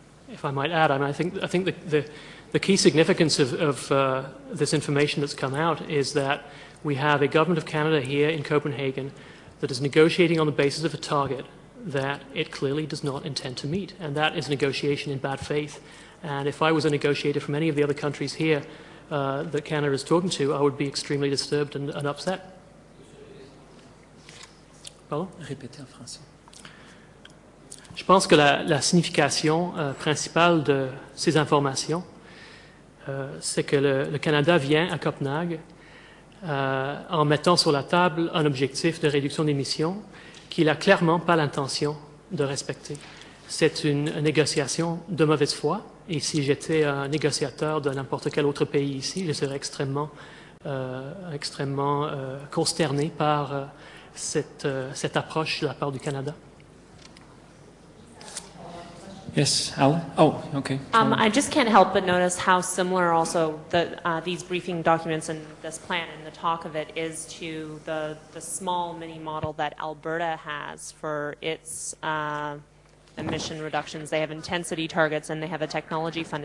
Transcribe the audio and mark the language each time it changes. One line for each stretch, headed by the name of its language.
English: If I might add, I think the key significance of this information that's come out is that we have a government of Canada here in Copenhagen that is negotiating on the basis of a target that it clearly does not intend to meet, and that is negotiation in bad faith. And if I was a negotiator from any of the other countries here that Canada is talking to, I would be extremely disturbed and upset. Pardon?
French: Répétez en français. Je pense que la signification principale de ces informations, c'est que le Canada vient à Copenhague en mettant sur la table un objectif de réduction d'émissions qu'il n'a clairement pas l'intention de respecter. C'est une négociation de mauvaise foi, et si j'étais un négociateur de n'importe quel autre pays ici, je serais extrêmement consterné par cette approche de la part du Canada.
English: Yes, Alan? Oh, okay. I just can't help but notice how similar also these briefing documents and this plan and the talk of it is to the small mini model that Alberta has for its emission reductions. They have intensity targets and they have a technology fund.